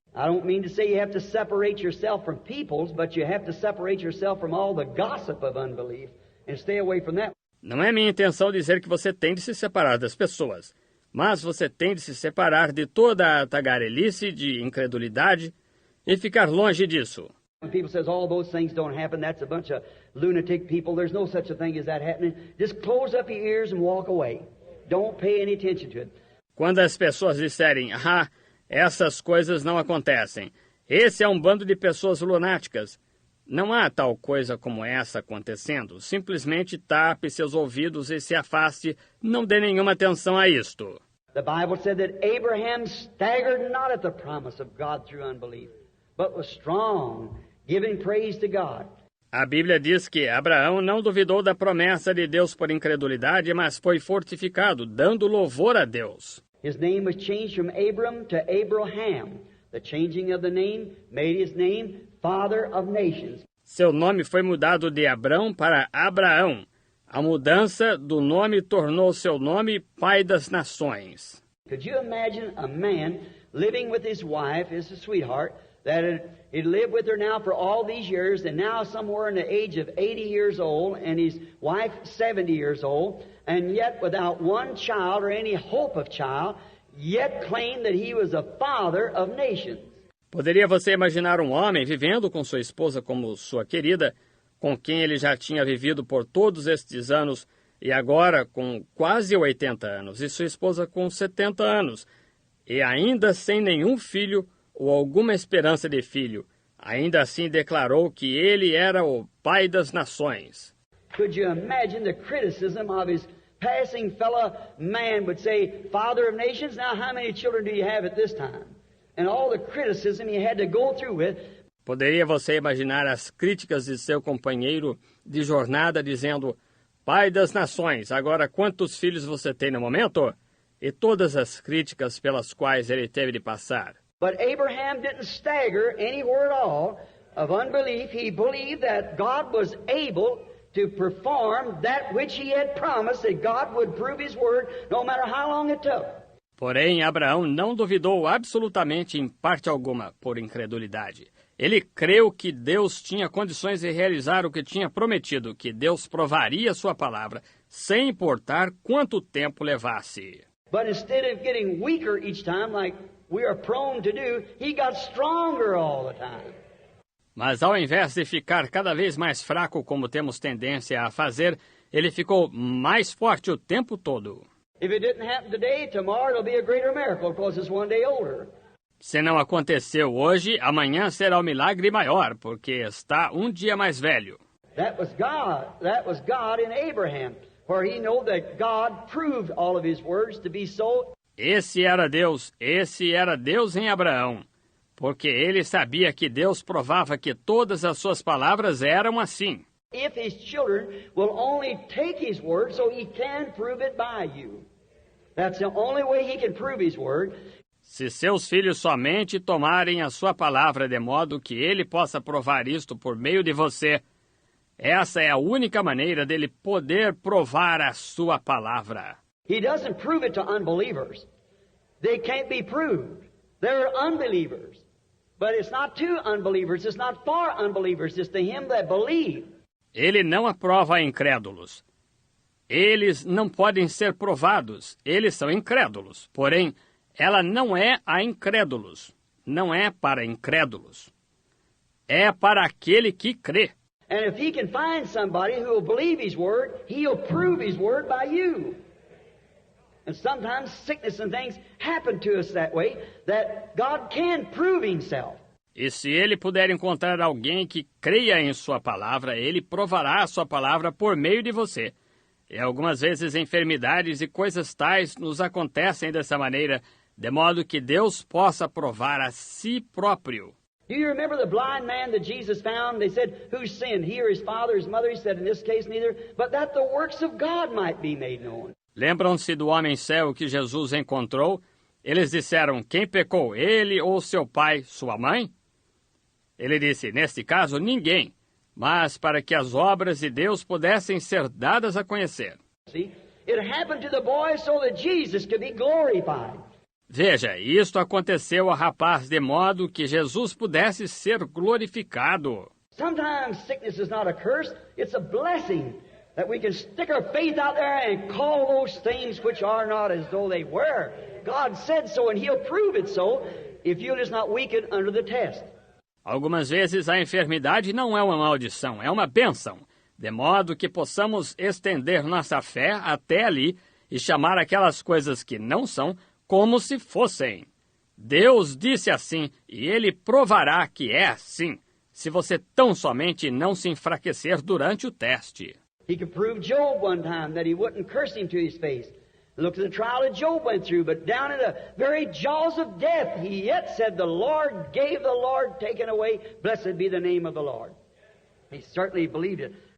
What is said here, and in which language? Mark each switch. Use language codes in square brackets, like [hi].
[en] I don't mean to say you have to separate yourself from peoples, but you have to separate yourself from all the gossip of unbelief and stay away from that. [pt] Não é minha intenção dizer que você tem de se separar das pessoas, mas você tem de se separar de toda a tagarelice de incredulidade e ficar longe disso. [en] When people says all those things don't happen, that's a bunch of lunatic people. There's no such a thing as that happening. Just close up your ears and walk away. Don't pay any attention to it. [pt] Quando as pessoas disserem, essas coisas não acontecem. Esse é um bando de pessoas lunáticas. Não há tal coisa como essa acontecendo. Simplesmente tape seus ouvidos e se afaste. Não dê nenhuma atenção a isto. [en] The Bible said that Abraham staggered not at the promise of God through unbelief, but was strong, giving praise to God. [pt] A Bíblia diz que Abraão não duvidou da promessa de Deus por incredulidade, mas foi fortificado, dando louvor a Deus. [en] His name was changed from Abram to Abraham. The changing of the name made his name Father of Nations. [pt] Seu nome foi mudado de Abrão para Abraão. A mudança do nome tornou seu nome Pai das Nações. [en] Could you imagine a man living with his wife, his sweetheart, that he'd lived with her now for all these years, and now somewhere in the age of 80 years old, and his wife 70 years old, and yet without one child or any hope of child, yet claimed that he was a father of nations. [pt] Poderia você imaginar um homem vivendo com sua esposa como sua querida, com quem ele já tinha vivido por todos estes anos, e agora com quase 80 anos, e sua esposa com 70 anos, e ainda sem nenhum filho ou alguma esperança de filho, ainda assim declarou que ele era o Pai das Nações. [en] Could you imagine the criticism of his passing fellow man would say, Father of Nations, now how many children do you have at this time? And all the criticism he had to go through with. [pt] Poderia você imaginar as críticas de seu companheiro de jornada dizendo, Pai das Nações, agora quantos filhos você tem no momento? E todas as críticas pelas quais ele teve de passar. [en] But Abraham didn't stagger anywhere at all of unbelief. He believed that God was able to perform that which he had promised, that God would prove his word no matter how long it took. [pt] Porém, Abraão não duvidou absolutamente em parte alguma por incredulidade. Ele creu que Deus tinha condições de realizar o que tinha prometido, que Deus provaria sua palavra, sem importar quanto tempo levasse. [en] But instead of getting weaker each time like we are prone to do, he got stronger all the time. [pt] Mas ao invés de ficar cada vez mais fraco, como temos tendência a fazer, ele ficou mais forte o tempo todo. [en] If it didn't happen today, tomorrow it'll be a greater miracle because it's one day older. [pt] Se não aconteceu hoje, amanhã será um milagre maior, porque está um dia mais velho. [en] That was God in Abraham, for he knew that God proved all of his words to be so. [pt] Esse era Deus em Abraão, porque ele sabia que Deus provava que todas as suas palavras eram assim. [en] If his children will only take his word so he can prove it by you. That's the only way he can prove his word. [pt] Se seus filhos somente tomarem a sua palavra de modo que ele possa provar isto por meio de você, essa é a única maneira dele poder provar a sua palavra. [en] He doesn't prove it to unbelievers. They can't be proved. They're unbelievers. But it's not to unbelievers, it's not for unbelievers, it's to him that believe. [pt] Ele não aprova a incrédulos. Eles não podem ser provados, eles são incrédulos. Porém, ela não é a incrédulos, não é para incrédulos. É para aquele que crê. [en] And if he can find somebody who will believe his word, he'll prove his word by you. And sometimes sickness and things happen to us that way, that God can prove himself. [pt] E se ele puder encontrar alguém que creia em sua palavra, ele provará a sua palavra por meio de você. E algumas vezes enfermidades e coisas tais nos acontecem dessa maneira, de modo que Deus possa provar a si próprio. [en] Do you remember the blind man that Jesus found? They said, who sinned, he or his father or his mother? He said, in this case, neither, but that the works of God might be made known. [pt] Lembram-se do homem cego que Jesus encontrou? Eles disseram, quem pecou, ele ou seu pai, sua mãe? Ele disse, neste caso, ninguém, mas para que as obras de Deus pudessem ser dadas a conhecer. [en] See, it happened to the boy so that Jesus could be glorified. [pt] Veja, isto aconteceu ao rapaz de modo que Jesus pudesse ser glorificado. [en] Sometimes sickness is not a curse, it's a blessing that we can stick our faith out there and call those things which are not as though they were. God said so and he'll prove it so if you'll just not weaken under the test. [pt] Algumas vezes a enfermidade não é uma maldição, é uma bênção, de modo que possamos estender nossa fé até ali e chamar aquelas coisas que não são como se fossem. Deus disse assim, e ele provará que é assim, se você tão somente não se enfraquecer durante o teste. [en] He could prove Job one time that he wouldn't curse him to his face. Look at the trial that Job went through, but down in the very jaws of death, he yet said, "The Lord gave, the Lord taken away. Blessed be the name of the Lord." He certainly believed it.